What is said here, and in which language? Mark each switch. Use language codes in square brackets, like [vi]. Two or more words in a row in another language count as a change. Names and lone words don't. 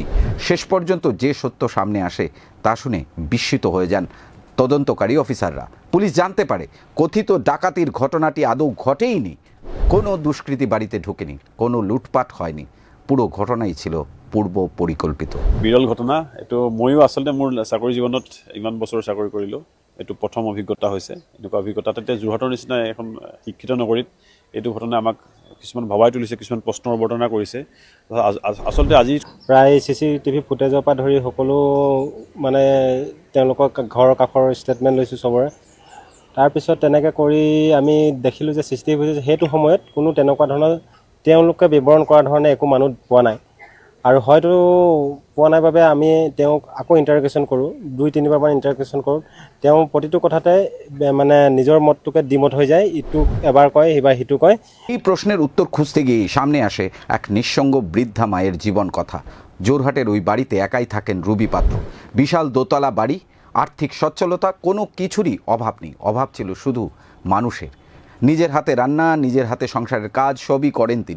[bn] শেষ পর্যন্ত যে সত্য সামনে আসে তা শুনে বিস্মিত হয়ে যান তদন্তকারী অফিসাররা। পুলিশ জানতে পারে কথিত ডাকাতির ঘটনাটি আদৌ ঘটেইনি। কোনো দুষ্কৃতী বাড়িতে ঢোকেনি, কোনো লুটপাট হয়নি। পুরো ঘটনাই ছিল পূর্ব পরিকল্পিত। [as] বিৰল ঘটনা এইটো। ময়ো আচলতে মোৰ চাকৰি জীৱনত ইমান বছৰ চাকৰি কৰিলোঁ, এইটো প্ৰথম অভিজ্ঞতা হৈছে। এনেকুৱা অভিজ্ঞতা তাতে যোৰহাটৰ নিচিনা এখন শিক্ষিত নগৰীত এইটো ঘটনা আমাক কিছুমান ভবাই তুলিছে, কিছুমান প্ৰশ্নৰ অৱতাৰণা কৰিছে। আচলতে আজি প্ৰায় [en] CCTV footage [as] পৰা ধৰি সকলো মানে তেওঁলোকৰ ঘৰৰ কাষৰ ষ্টেটমেণ্ট লৈছোঁ চবৰে। তাৰপিছত তেনেকৈ কৰি আমি দেখিলোঁ যে [en] CCTV footage [as] সেইটো সময়ত কোনো তেনেকুৱা ধৰণৰ তেওঁলোকে বিৱৰণ কৰা ধৰণে একো মানুহ পোৱা নাই, আৰু হয়তো পোৱা নাই বাবে আমি তেওঁক আকৌ ইণ্টাৰগেশ্যন কৰোঁ, 2-3 বাৰমান ইণ্টাৰগেশ্যন কৰোঁ। তেওঁ প্ৰতিটো কথাতে মানে নিজৰ মতটোকে দ্বিমত হৈ যায়, ইটো এবাৰ কয় সিবাৰ সিটো কয়। [bn] এই প্রশ্নের উত্তর খুঁজতে গিয়ে সামনে আসে এক নিঃসঙ্গ বৃদ্ধা মায়ের জীবন কথা। জোরহাটের ওই বাড়িতে একাই থাকেন রুবি পাত্র। বিশাল দোতলা বাড়ি, আর্থিক সচ্ছলতা, কোনো কিছুরই অভাব নেই। অভাব ছিল শুধু মানুষের। নিজের হাতে রান্না, নিজের হাতে সংসারের কাজ সবই করেন তিনি।